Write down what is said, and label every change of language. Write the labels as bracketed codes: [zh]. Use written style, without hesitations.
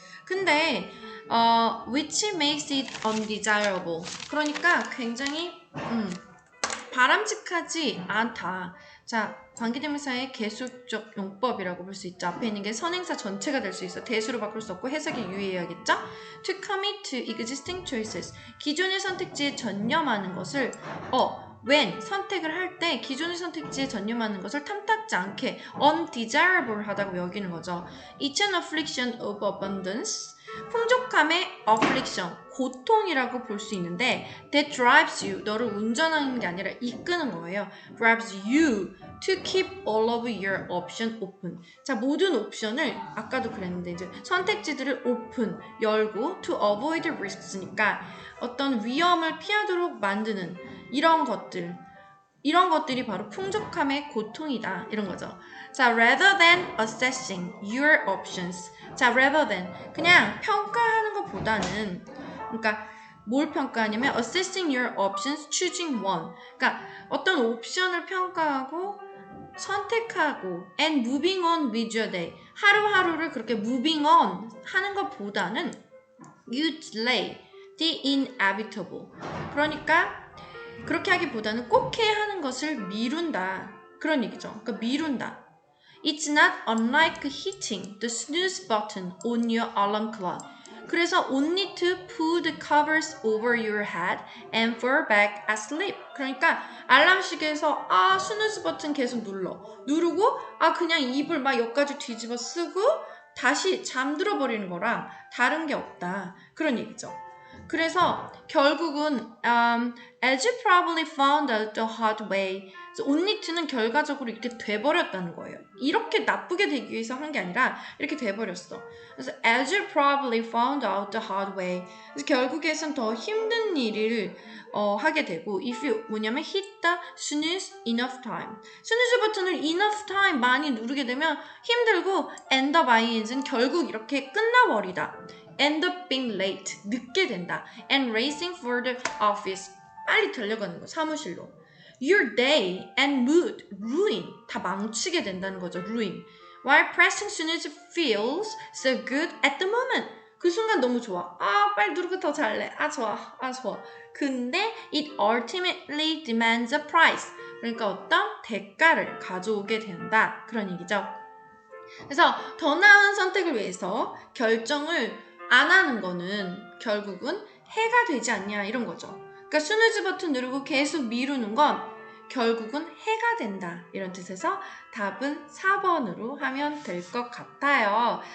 [ko] 근데 [en] which makes it undesirable [ko] 그러니까 굉장히 바람직하지 않다. 자, 관계대명사의 계수적 용법이라고 볼 수 있죠. 앞에 있는 게 선행사 전체가 될 수 있어. 대수로 바꿀 수 없고 해석에 유의해야겠죠. [en] To commit to existing choices. [ko] 기존의 선택지에 전념하는 것을 when 선택을 할 때 기존의 선택지에 전념하는 것을 탐탁지 않게 undesirable 하다고 여기는 거죠. [en] It's an affliction of abundance. [ko] 풍족함의 affliction, 고통이라고 볼 수 있는데 [en] that drives you, [ko] 너를 운전하는 게 아니라 이끄는 거예요. [en] drives you to keep all of your options open. [ko] 자, 모든 옵션을 아까도 그랬는데 이제 선택지들을 open, 열고 [en] to avoid risks [ko] 니까 어떤 위험을 피하도록 만드는 이런 것들이 바로 풍족함의 고통이다. 이런 거죠. [en] 자, rather than assessing your options. [ko] 자, rather than 그냥 평가하는 것보다는 그러니까 뭘 평가하냐면 [en] assessing your options, choosing one. [ko] 그러니까 어떤 옵션을 평가하고 선택하고 [en] and moving on with your day. [ko] 하루하루를 그렇게 [en] moving on [ko] 하는 것보다는 [en] you delay the inevitable. [ko] 그러니까 그렇게 하기보다는 꼭 해야 하는 것을 미룬다. 그런 얘기죠. 그러니까 미룬다. [en] It's not unlike hitting the snooze button on your alarm clock. 그래서 only to pull the covers over your head and fall back asleep. [ko] 그러니까 알람 시계에서 스누즈 버튼 계속 누르고 그냥 이불 막 여기까지 뒤집어 쓰고 다시 잠들어 버리는 거랑 다른 게 없다. 그런 얘기죠. 그래서 결국은 [en] as you probably found out the hard way [ko] only to는 결과적으로 이렇게 돼버렸다는 거예요. 이렇게 나쁘게 되기 위해서 한 게 아니라 이렇게 돼버렸어. 그래서 [en] as you probably found out the hard way [ko] 그래서 결국에선 더 힘든 일을 하게 되고 if you 뭐냐면 [en] hit the snooze enough time [ko] 스누즈 버튼을 enough time 많이 누르게 되면 힘들고 end up ing는 결국 이렇게 끝나버리다. [en] end up being late, [ko] 늦게 된다. [en] and racing for the office, [ko] 빨리 달려가는 거, 사무실로. [en] your day and mood, ruin, [ko] 다 망치게 된다는 거죠, [en] ruin. while pressing snooze feels so good at the moment. [ko] 그 순간 너무 좋아. 빨리 누르고 더 잘래. 좋아. [en] 근데 it ultimately demands a price. [ko] 그러니까 어떤 대가를 가져오게 된다. 그런 얘기죠. 그래서 더 나은 선택을 위해서 결정을 안 하는 거는 결국은 해가 되지 않냐 이런 거죠. 그러니까 스누즈 버튼 누르고 계속 미루는 건 결국은 해가 된다 이런 뜻에서 답은 4번으로 하면 될 것 같아요.